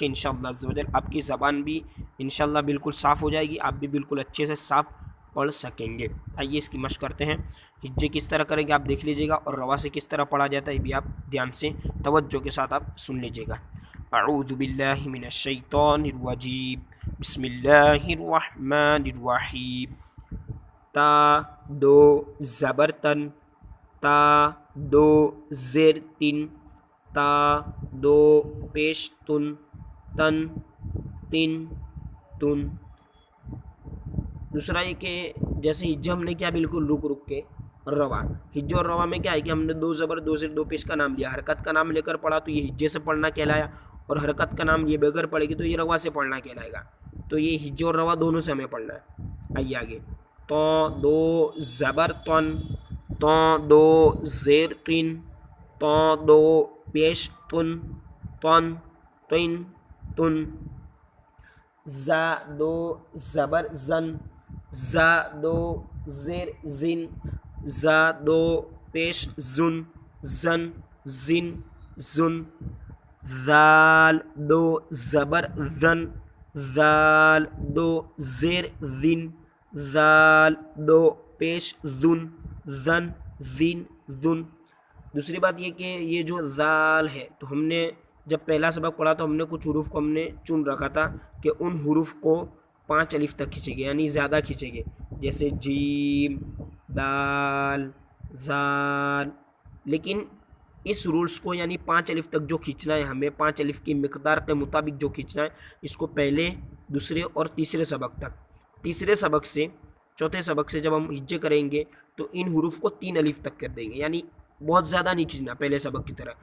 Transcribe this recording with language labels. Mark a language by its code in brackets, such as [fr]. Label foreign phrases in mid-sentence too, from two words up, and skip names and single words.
[ar] انشاءاللہ عز و جل [ur] آپ کی زبان بھی انشاءاللہ بالکل صاف ہو جائے گی، آپ بھی بالکل اچھے سے صاف پڑھ سکیں گے۔ آئیے اس کی مشق کرتے ہیں۔ ہجے کس طرح کریں گے آپ دیکھ لیجیے گا، اور روا سے کس طرح پڑھا جاتا ہے یہ بھی آپ دھیان سے توجہ کے ساتھ آپ سن لیجیے گا۔ [ar] اعوذ باللہ من الشیطان الرجیم، بسم اللہ الرحمن الرحیم۔ [ur] تا 2 زبر تن، تا 2 زیر 3، تا 2 پیش تن، تن 3 تن۔ دوسرا یہ کہ جیسے ہجہ ہم نے کیا بالکل رک رک کے، روا ہجہ اور روا میں کیا ہے کہ ہم نے 2 زبر 2 زیر 2 پیش کا نام لیا، حرکت کا نام لے کر پڑھا تو یہ ہجے سے پڑھنا کہلایا، اور حرکت کا نام یہ بغیر پڑھے گی تو یہ روا سے پڑھنا کہلائے گا۔ تو یہ ہجہ اور روا دونوں سے ہمیں پڑھنا ہے۔ آئیے آگے، تو 2 زبر تن، تو 2 زیر 3، تو 2 پیش تن، تن 3 تن۔ زا 2 زبر زن، زا 2 زیر زن، زا 2 پیش زن، زن زن زن۔ ذال 2 زبر ذن، ذال 2 زیر ذن، ذال 2 پیش ذن، ذن ذن ذن۔ دوسری بات یہ کہ یہ جو ذال ہے، تو ہم نے جب پہلا سبق پڑھا تو ہم نے کچھ حروف کو ہم نے چن رکھا تھا کہ ان حروف کو 5 الف تک کھینچیں گے، یعنی زیادہ کھینچیں گے، جیسے جیم، دال، ذال۔ لیکن اس رولز کو یعنی 5 الف تک جو کھینچنا ہے ہمیں، 5 الف کی مقدار کے مطابق جو کھینچنا ہے، اس کو پہلے، دوسرے اور تیسرے سبق تک. تیسرے سبق سے چوتھے سبق سے جب ہم ہجے کریں گے تو ان حروف کو 3 الف تک کر دیں گے، یعنی بہت زیادہ نہیں کھینچنا پہلے سبق کی طرح.